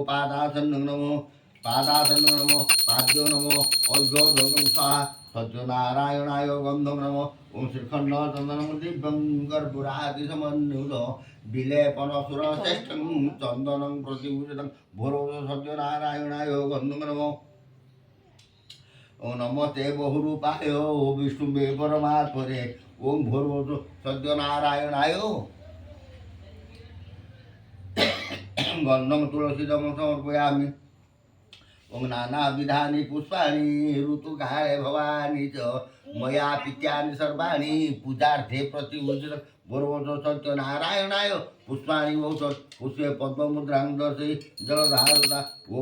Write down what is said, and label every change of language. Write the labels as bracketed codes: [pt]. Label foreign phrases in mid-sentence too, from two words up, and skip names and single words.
[sa] पादासनं नमो पादासनं नमो पाद्यो नमो अर्घ्यो ध्वगं स्वाहा सत्यनारायणाय गन्धं नमो ओम श्रीखंड चंदनं दिव्यं कर्पूरादि समन्वित विलेपनसुरश्रेष्ठं चन्दनं प्रतिभूषितं भोरो सत्यनारायणाय गन्धं नमो ওং নমস্তে বহুরূপায় ও বিষ্ণুবে পরমাত্মনে ওং ভূর্ভুব সত্যনারায়ণায় গন্ধং তুলসীদং সমর্পয়ামি ওং নানাবিধানি পুষ্পাণি ঋতুকালে ভবানি চ ময়া পিত্যানি সর্বাণি পূজার্থে প্রতিভূষিত ভূর্ভুব সত্যনারায়ণায় পুষ্পাণি ঔষধ পুষ্পে পদ্মমুদ্রাং দর্শি জলধারতা ওং